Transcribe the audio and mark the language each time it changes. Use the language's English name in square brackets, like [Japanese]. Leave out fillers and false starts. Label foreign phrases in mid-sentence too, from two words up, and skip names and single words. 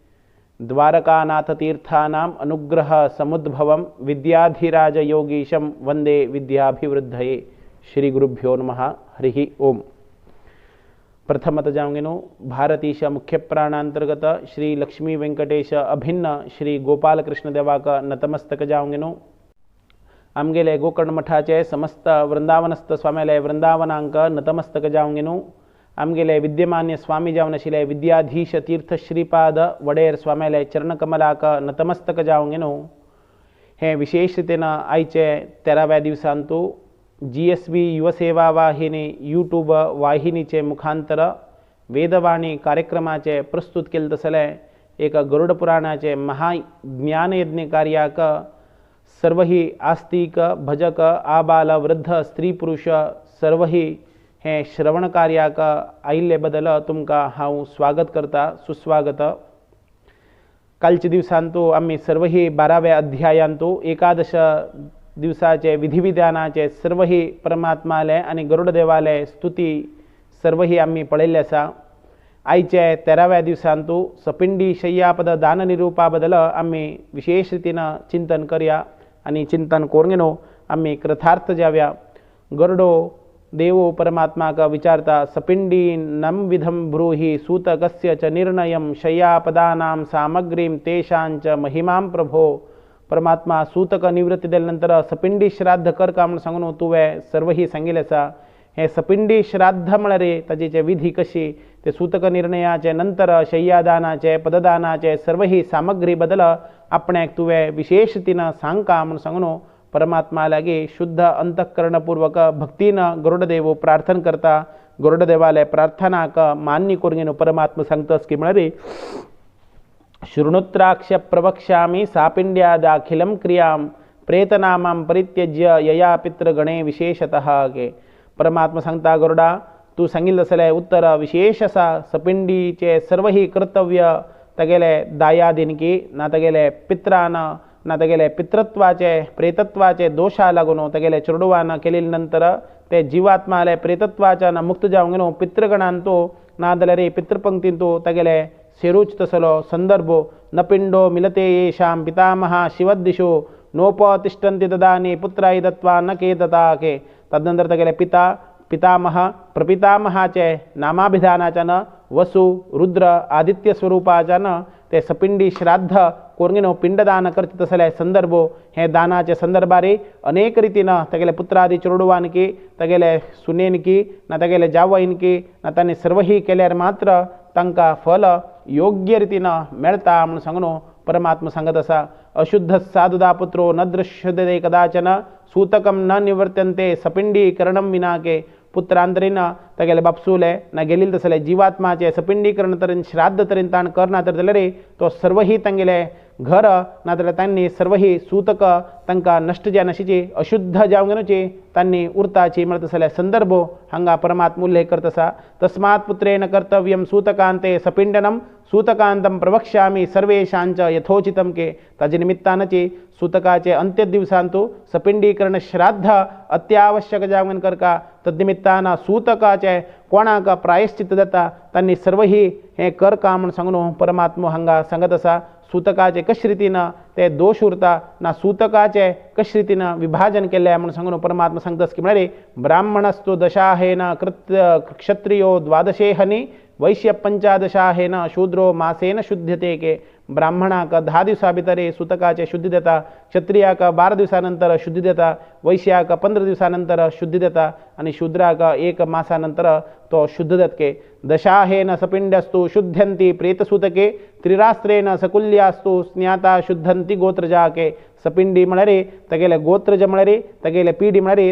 [Sanskrit] द्वारकानाथतीर्थानाम् अनुग्रह समुद्भवं विद्याधिराजयोगीशं वन्दे विद्याभिवृद्धये। श्री गुरुभ्यो नमः। हरिः ओम। [Konkani] प्रथमत जाऊंगेनो भारतीश मुख्य प्राणांतर्गत श्री लक्ष्मी वेंकटेश अभिन्न श्री गोपाल कृष्ण देवाक नतमस्तक जाऊंगेनो। आमगेले गोकर्ण मठाचे समस्त वृंदावनस्थ स्वामीले वृंदावनांक नतमस्तक जाऊंगेनो। आमगेले विद्यमान्य स्वामी जावनशिले विद्याधीश तीर्थ श्रीपाद वडेर स्वामीले चरणकमलाक नतमस्तक जाऊंगेनो। हे विशेषतेन आयचे 13व्या दिवसांतू GSB युवसेवा वाहिनी यूट्यूब वाहिनीचे मुखांतर वेदवाणी कार्यक्रमाचे प्रस्तुत केले तसले एक गरुड पुराणाचे महाज्ञानयज्ञ कार्याक सर्वही आस्तिक भजक आबाल वृद्ध स्त्री पुरुष सर्वही हे श्रवण कार्याक आयिल्ले बदल तुमका हांव स्वागत करता, सुस्वागत। कालच्या दिवसांतू आम्ही सर्वही 12व्या अध्यायांतू एकादश दिवसाचे विधिविधानाचे सर्वही परमात्माले आणि गरुड देवाले स्तुती सर्वही आम्ही पळयल्ले आसा। आयचे 13व्या दिवसांतू सपिंडी शय्यापद दान निरूपाबद्दल आम्ही विशेष रीतीनं चिंतन करूया आणि चिंतन करून आम्ही कृतार्थ जाव्या। [Sanskrit] गरुडो देवो [Konkani] परमात्मा का विचारता [Sanskrit] सपिंडी नम विधम ब्रूहि सूतकस्य च निर्णयं शय्यापदानां सामग्रीं तेषांच महिमां प्रभो। [Konkani] परमात्मा सूतक निवृत्ती दिल्यानंतर सपिंडी श्राद्ध कर का म्हणून सांगून तुवें सर्वही सांगिल्लें आसा। हे सपिंडी श्राद्ध म्हळ्यार ताची विधी कशी ते सूतक निर्णयाचे नंतर शय्यादानाचे पददानाचे सर्वही सामग्री बदल आपणाक तुवें विशेष रितीन सांगका म्हणून सांगून परमात्मा लागी शुद्ध अंतःकरणपूर्वक भक्तीनं गरुडदेव प्रार्थना करता। गरुडदेवाले प्रार्थनाक मान्य करून परमात्मा सांगतास की म्हळ्यार [Sanskrit] शृणुत्राक्ष प्रवक्ष्यामि सापिंड्यादाखिलं क्रियां प्रेतनामां परित्यज्य यया पितृगणे विशेषतः के। [Konkani] परमात्मा सांगता गरुडा तू सांगिल्लें आसलें उत्तर विशेष आसा। सपिंडीचे सर्वही कर्तव्य तागेले दायादिनकी ना तागेले पित्रान ना तागेले पितृत्वाचे प्रेतत्वाचे दोषा लागून तागेले चेडवान केले नंतर ते जीवात्माले प्रेतत्वाच्यान मुक्त जावंक पितृगणांतू ना जाल्यार पितृपंक्तींतू तागेले सेरूच तसलो संदर्भो [Sanskrit] न पिंडो मिलते येषां पितामहा शिवद्दिशो नोपतिष्ठन्ति तदानी पुत्राय दत्वा न के दता के। [Konkani] तदनंतर तगेले पिता पितामह प्रपितामहाचे नामाभिधानाच्या न वसु रुद्र आदित्य स्वरूपाच्या न ते सपिंडी श्राद्ध कोरगिनो पिंडदान करते तसले संदर्भो हे दानाचे संदर्भारी अनेक रीतीनं तगेले पुत्रादी चेडवानकी तगेले सुनेनकी ना तगेले जावईनकी ना तांणी सर्वही केल्यार मात्र तांकां फल योग्य रीतीनं मेळटा म्हणून सांगून परमात्मा सांगत आसा। [Sanskrit] अशुद्ध साधुदा पुत्रो न दृश्यते कदाचन सूतकं न निवर्तन्ते सपिंडी करणं विना के। [Konkani] पुत्रांतरीन तागेले बापसूले ना गेलील तसले जीवात्माचे सपिंडीकरण तरेन श्राद्ध तरेन ताण करना तर जाल्यार तो सर्वही तांगेले घर ना जाल्यार तांणी सर्वही सूतक तांकां नष्ट जायनाशिची अशुद्ध जावंक तांणी उरताची म्हणत तसले संदर्भ हांगा परमात्मा उल्लेख करत आसा। [Sanskrit] तस्मात् पुत्रेण कर्तव्यं सूतकांते सपिंडनं सूतकांतं प्रवक्ष्यामि सर्वेषांच यथोचितं के। [Konkani] ताजे निमित्तानची सूतकाचे अंत्य दिवसांतू सपिंडीकरण श्राद्ध अत्यावश्यक जावंक करका तद्निमित्तान सूतकाचे कोणाक प्रायश्चित जाता तांणी सर्वही हे करका म्हणून सांगून परमात्मा हांगा सांगत आसा। सूतकाचे कशे रितीनं ते दोष उरता ना सूतकाचे कशे रितीनं विभाजन केले म्हणून सांगून परमात्मा सांगतास की म्हळ्यार [Sanskrit] ब्राह्मणस्तु दशाहेन कृत्य क्षत्रियो द्वादशेहनि वैश्य 15 शूद्रो मासेन शुद्धते के। [Konkani] ब्राह्मणाक 10 दिवसा भितर सूतकाचे शुद्धी देता, क्षत्रियाक 12 दिवसानंतर शुद्धी देता, वैश्याक 15 दिवसानंतर शुद्धी देता आणि शूद्राक 1 मासानंतर तो शुद्ध [Sanskrit] दत्के दशाहेन सपिंडस्तु शुद्धंती प्रेतसूतके त्रिरास्त्रेण सकुल्यास्तु स्न्याता शुद्धंती गोत्रजाके [Konkani] सपिंडी म्हणरे तगेले गोत्रज म्हणरे तगेले पीडी म्हणरे